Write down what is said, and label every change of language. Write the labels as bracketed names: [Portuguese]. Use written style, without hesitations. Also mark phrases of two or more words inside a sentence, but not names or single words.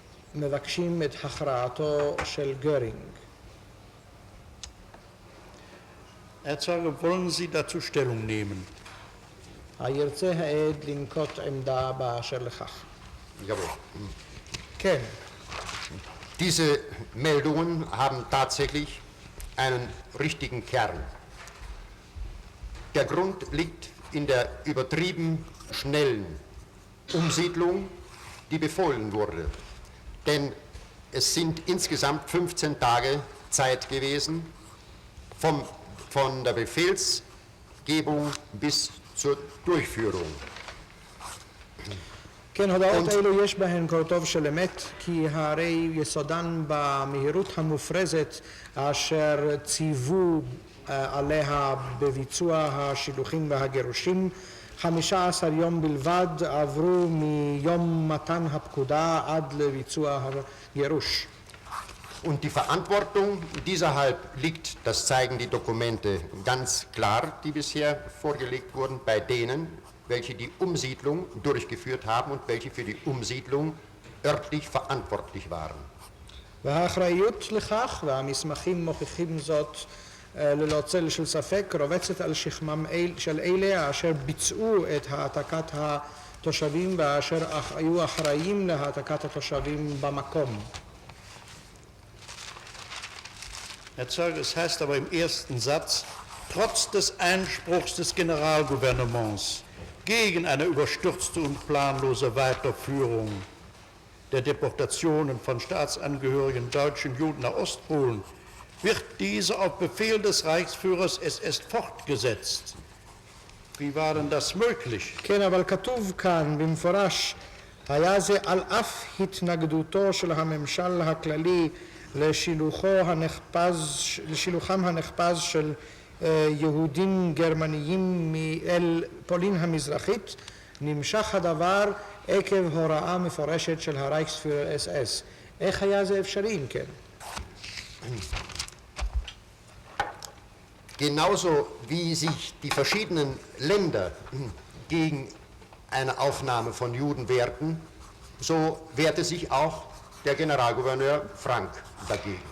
[Hebrew] מבקשים את הכרעתו של גרינג. [German] Herr Zeuge, wollen Sie dazu Stellung nehmen? [Hebrew] הירצה העד לנקוט עמדה באשר לכך. [German] Jawohl. [Hebrew] כן, [German] Diese Meldungen haben tatsächlich einen richtigen Kern. Der Grund liegt in der übertrieben schnellen Umsiedlung, die befohlen wurde. Denn es sind insgesamt 15 Tage Zeit gewesen, von der Befehlsgebung bis zur Durchführung. [Hebrew] כן, הודעות אלו יש בהן קורטוב של אמת, כי הרי יסודן במהירות המופרזת אשר ציוו עליה בביצוע השילוחים והגירושים. 15 יום בלבד עברו מיום מתן הפקודה עד לביצוע הגירוש. [German] Und die Verantwortung dieserhalb liegt, das zeigen die Dokumente ganz klar, die bisher vorgelegt wurden, bei denen, welche die Umsiedlung durchgeführt haben und welche für die Umsiedlung örtlich verantwortlich waren. [Hebrew] והאחריות לכך, והמסמכים מוכיחים זאת ללא צל של ספק, רובצת על שכמם של אלה אשר ביצעו את העתקת התושבים ואשר היו אחראים להעתקת התושבים במקום. [German] Herr Zeuge, es heißt aber im ersten Satz, trotz des Einspruchs des Generalgouvernements gegen eine überstürzte und planlose Weiterführung der Deportationen von Staatsangehörigen deutschen Juden nach Ostpolen wird diese auf Befehl des Reichsführers SS fortgesetzt. Wie war denn das möglich? [Hebrew] כן, אבל כתוב כאן במפורש, היה זה על אף התנגדותו של הממשל הכללי לשילוחם הנחפז של יהודים גרמניים אל פולין המזרחית, נמשך הדבר עקב הוראה מפורשת של הרייכספירר SS. איך היה זה אפשרי אם כן? [German] Genauso wie sich die verschiedenen Länder gegen eine Aufnahme von Juden wehrten, so wehrte sich auch der Generalgouverneur Frank dagegen.